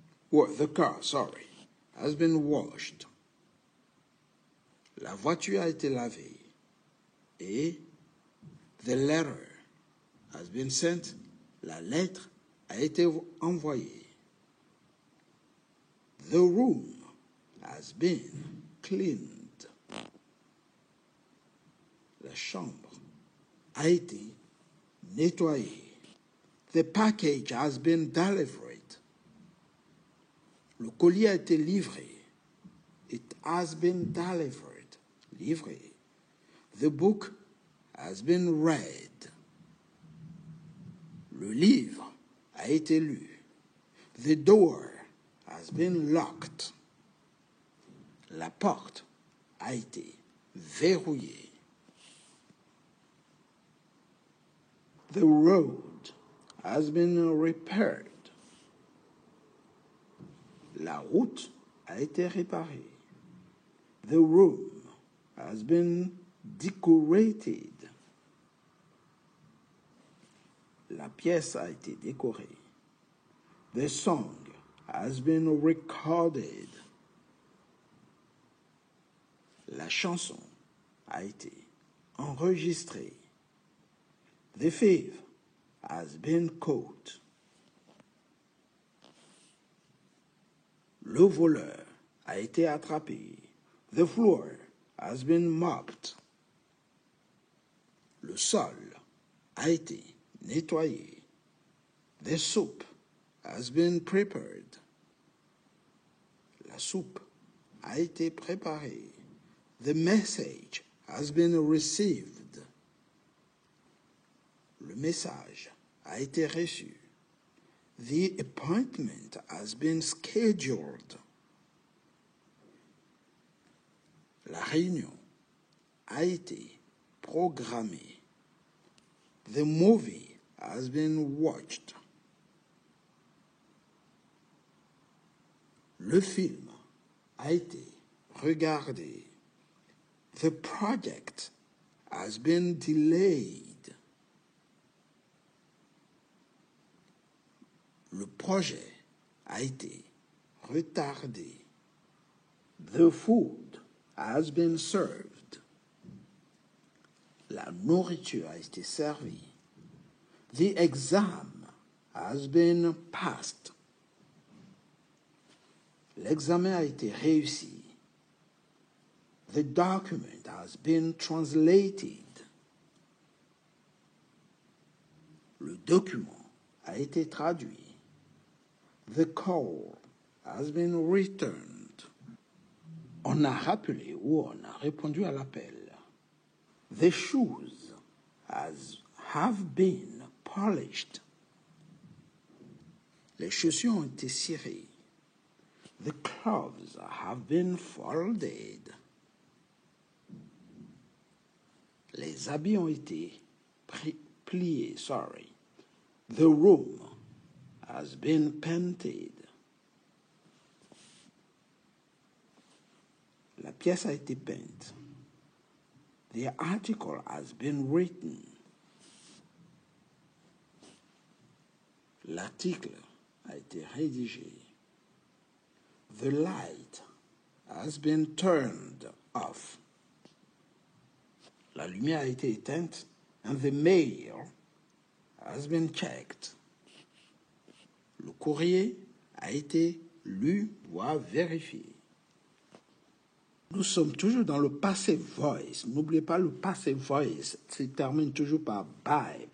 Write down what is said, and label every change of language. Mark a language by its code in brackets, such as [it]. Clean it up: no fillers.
[en] The car, has been washed. [fr] La voiture a été lavée. [en] Et the letter has been sent. [fr] La lettre a été envoyée. [en] The room has been cleaned. [fr] La chambre a été nettoyée. [en] The package has been delivered. [fr] Le colis a été livré. [en] It has been delivered. [fr] Livré. [en] The book has been read. [fr] Le livre a été lu. [en] The door has been locked. [fr] La porte a été verrouillée. [en] The road has been repaired. [fr] La route a été réparée. [en] The room has been decorated. [fr] La pièce a été décorée. [en] The song has been recorded. [fr] La chanson a été enregistrée. [en] The thief has been caught. [fr] Le voleur a été attrapé. [en] The floor has been mopped. [fr] Le sol a été nettoyé. [en] The soup has been prepared. [fr] La soupe a été préparée. [en] The message has been received. [fr] Le message a été reçu. [en] The appointment has been scheduled. [fr] La réunion a été programmée. [en] The movie has been watched. [fr] Le film a été regardé. [en] The project has been delayed. [fr] Le projet a été retardé. [en] The food has been served. [fr] La nourriture a été servie. [en] The exam has been passed. [fr] L'examen a été réussi. [en] The document has been translated. [fr] Le document a été traduit. [en] The call has been returned. [fr] On a rappelé ou on a répondu à l'appel. [en] The shoes have been polished. [fr] Les chaussures ont été cirées. [en] The clothes have been folded. [fr] Les habits ont été pliés. [en] The room has been painted. [fr] La pièce a été peinte. [en] The article has been written. [fr] L'article a été rédigé. [en] The light has been turned off. [fr] La lumière a été éteinte. [en] And the mail has been checked. [fr] Le courrier a été lu, voire vérifié. Nous sommes toujours dans le passive voice. N'oubliez pas le passive voice se termine toujours par by.